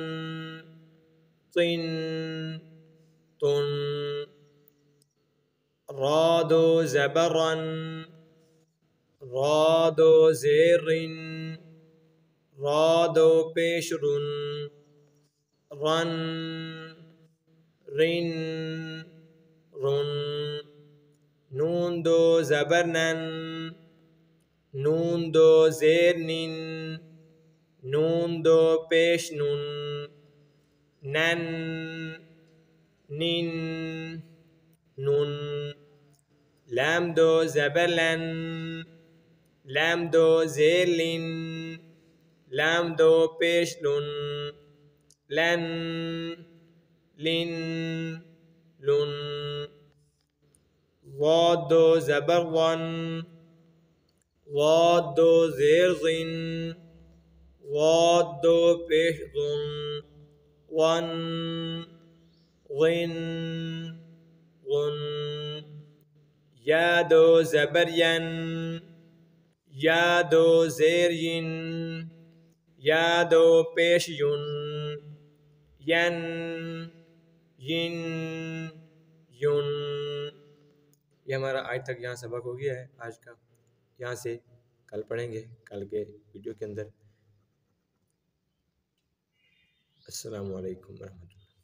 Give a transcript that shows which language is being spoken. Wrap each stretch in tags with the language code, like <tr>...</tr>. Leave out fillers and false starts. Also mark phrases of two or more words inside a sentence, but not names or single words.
<ur>طن طن، را 2 زبر رن، را 2 زیر رن، را 2 پیش رن، رن رن رن، نون 2 زبر نن، نون 2 زیر نن، نون 2 پیش نن، نن نن نن، لام 2 زبر لن، لام 2 زیر لن، لام 2 پیش لن، لن لن لن، ضاد 2 زبر ون، ضاد 2 زیر ظن، ضاد 2 پیش ظن، ظن ظن ظن، یا 2 زبر ین، یا 2 زیر ین، یا 2 پیش ین، ین ین ین۔ یہ ہمارا آج تک یہاں سبق ہو گیا ہے آج کا، یہاں سے کل پڑھیں گے کل کے ویڈیو کے اندر۔</ur> <ar>السلام علیکم ورحمۃ اللہ۔</ar>